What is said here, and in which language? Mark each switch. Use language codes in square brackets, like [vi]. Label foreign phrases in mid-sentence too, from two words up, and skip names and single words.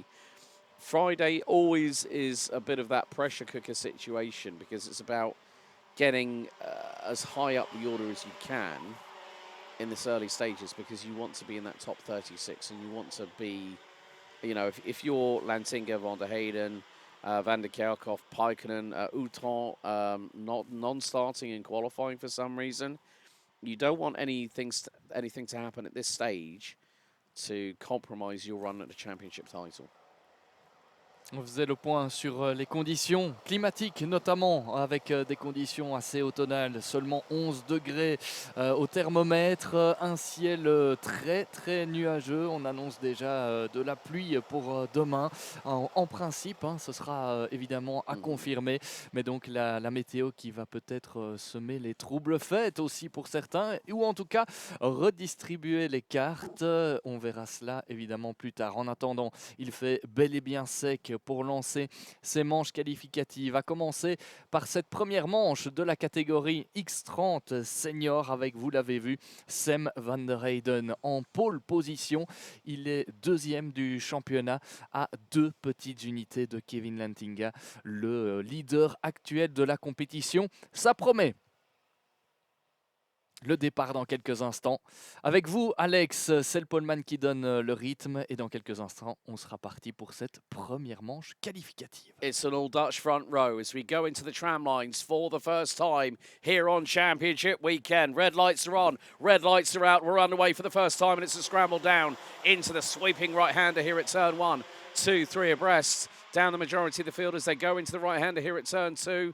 [en] Friday always is a bit of that pressure cooker situation because it's about getting as high up the order as you can in this early stages, because you want to be in that top 36 and you want to be, you know, if you're Lantinga, van der Heyden, Van der Kerkhoff, Paikkonen, Utron, not non-starting and qualifying for some reason, you don't want anything to happen at this stage to compromise your run at the championship title. [fr] On faisait le point sur les conditions climatiques, notamment avec des conditions assez automnales, seulement 11 degrés au thermomètre, un ciel très très nuageux. On annonce déjà de la pluie pour demain. En principe, ce sera évidemment à confirmer, mais donc la météo qui va peut-être semer les troubles fêtes aussi pour certains, ou en tout cas redistribuer les cartes. On verra cela évidemment plus tard. En attendant, il fait bel et bien sec pour lancer ces manches qualificatives. À commencer par cette première manche de la catégorie X30 senior avec, vous l'avez vu, Sem van der Heyden en pole position. Il est deuxième du championnat à 2 petites unités de Kevin Lantinga, le leader actuel de la compétition. Ça promet. Le départ dans quelques instants. Avec vous, Alex, c'est le poleman qui donne le rythme. Et dans quelques instants, on sera parti pour cette première manche qualificative. [en] It's an all-Dutch front row as we go into the tram lines for the first time here on Championship Weekend. Red lights are on, red lights are out. We're underway for the first time, and it's a scramble down into the sweeping right-hander here at turn 1, 2, 3 abreast. Down the majority of the field as they go into the right-hander here at turn 2.